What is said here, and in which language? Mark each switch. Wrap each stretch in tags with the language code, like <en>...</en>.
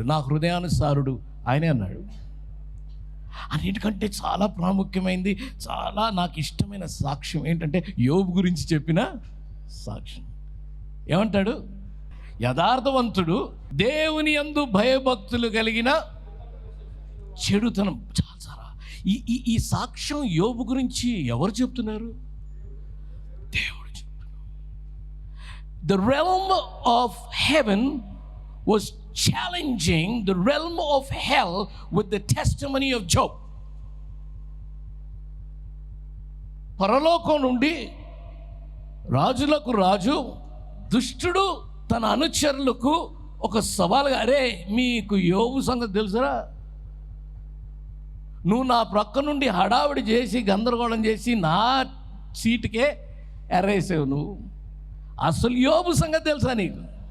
<te>నా హృదయానుసారుడు ఆయనే అన్నాడు. అన్నిటికంటే చాలా ప్రాముఖ్యమైనది, చాలా నాకు ఇష్టమైన సాక్ష్యం ఏంటంటే యోబు గురించి చెప్పిన సాక్ష్యం. ఏమంటాడు? యథార్థవంతుడు, దేవుని యందు భయభక్తులు కలిగిన చెడుతనం. చాలా ఈ సాక్ష్యం యోబు గురించి ఎవరు చెప్తున్నారు? దేవుడు చెప్తున్నారు.</te> <en>The realm of heaven was challenging the realm of hell with the testimony of Job.</en> <te>పరలోకం నుండి రాజులకు రాజు, దుష్టుడు తన అనుచరులకు ఒక సవాలుగా, అరే మీకు యోబు సంగతి తెలుసురా, నువ్వు నా ప్రక్క నుండి హడావిడి చేసి గందరగోళం చేసి నా సీటుకే ఎర్రేసావు, నువ్వు అసలు యోబు సంగతి తెలుసా నీకు?</te>